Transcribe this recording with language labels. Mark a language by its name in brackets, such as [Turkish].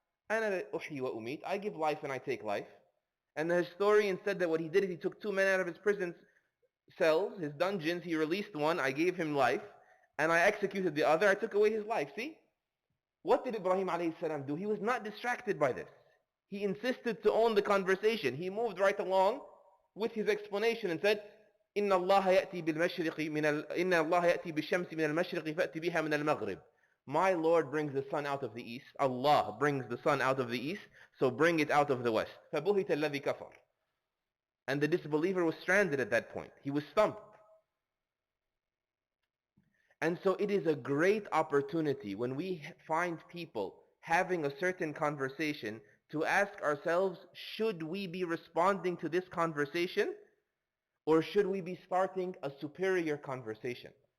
[Arabic] Ana uhyi wa umeet. [English] I give life and I take life. And the historian said that what he did is he took two men out of his prison cells, his dungeons, he released one, I gave him life, and I executed the other, I took away his life. See? What did Ibrahim alayhi salam do? He was not distracted by this. He insisted to own the conversation. He moved right along with his explanation and said, [Arabic] إن الله يأتي بالمشرق إن الله يأتي بالشمس من المشرق فأتي بها من المغرب. [English] My Lord brings the sun out of the east. Allah brings the sun out of the east, so bring it out of the west. [Arabic] فبهت الذي كفر. [English] And the disbeliever was stranded at that point. He was stumped. And so it is a great opportunity when we find people having a certain conversation to ask ourselves, should we be responding to this conversation, or should we be starting a superior conversation?